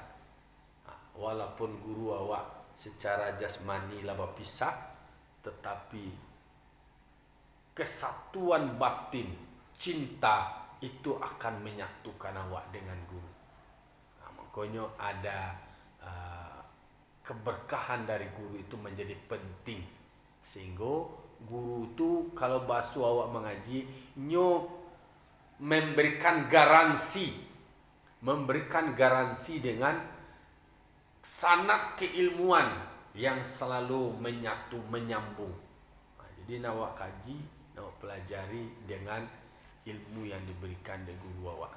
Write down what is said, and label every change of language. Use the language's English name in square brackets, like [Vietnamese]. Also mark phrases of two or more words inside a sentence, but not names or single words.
[Indonesian] Walaupun guru awak secara jasmani lah berpisah, tetapi kesatuan batin, cinta itu akan menyatukan awak dengan guru. Makanya ada keberkahan dari guru itu menjadi penting. Sehingga guru tu kalau basuh awak mengaji, nyo memberikan garansi dengan sanad keilmuan yang selalu menyambung. Jadi nawak kaji, nawak pelajari dengan ilmu yang diberikan dari guru awak.